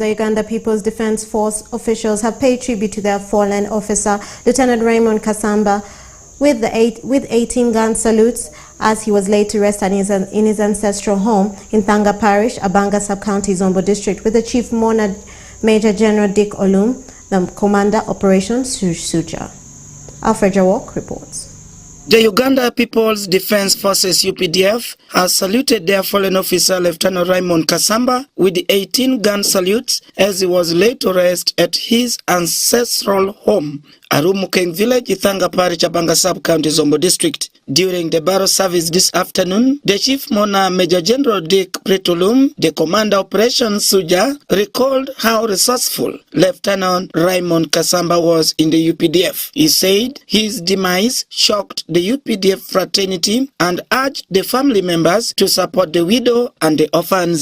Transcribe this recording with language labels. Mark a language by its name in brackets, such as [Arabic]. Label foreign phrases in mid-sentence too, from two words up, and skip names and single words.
[English] The Uganda People's Defense Force officials have paid tribute to their fallen officer, Lieutenant Raymond Kasamba, with 18-gun salutes as he was laid to rest in his ancestral home in Thanga Parish, Abanga Sub-County, Zombo District, with the Chief Mona Major General Dick Olum, the Commander Operations Suja. Alfred Jawok reports. The Uganda People's Defense Forces UPDF has saluted their fallen officer Lieutenant Raymond Kasamba with the 18-gun salutes as he was laid to rest at his ancestral home, Arumukeng Village, Ithanga Parish, Abanga Sub-County, Zombo District. During the burial service this afternoon, the Chief Mona Major General Dick Pretulum, the Commander Operations Suja, recalled how resourceful Lieutenant Raymond Kasamba was in the UPDF. He said his demise shocked the UPDF fraternity and urged the family members to support the widow and the orphans.